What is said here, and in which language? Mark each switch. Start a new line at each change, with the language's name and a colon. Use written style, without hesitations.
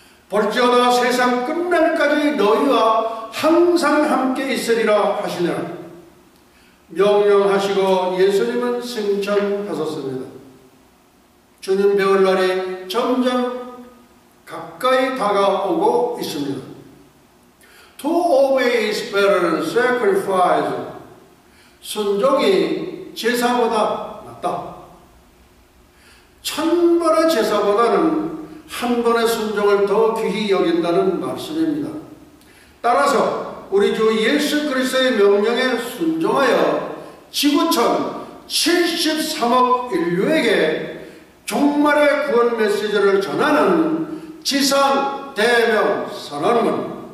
Korean: 볼지어다 세상 끝날까지 너희와 항상 함께 있으리라 하시니라. 명령하시고 예수님은 승천하셨습니다. 주님 배울 날이 점점 가까이 다가오고 있습니다.
English: To obey is better than sacrifice.
Korean: 순종이 제사보다 낫다. 1000번의 제사보다는 한 번의 순종을 더 귀히 여긴다는 말씀입니다. 따라서 우리 주 예수 그리스도의 명령에 순종하여 지구촌 73억 인류에게 종말의 구원 메시지를 전하는 지상 대명 선언문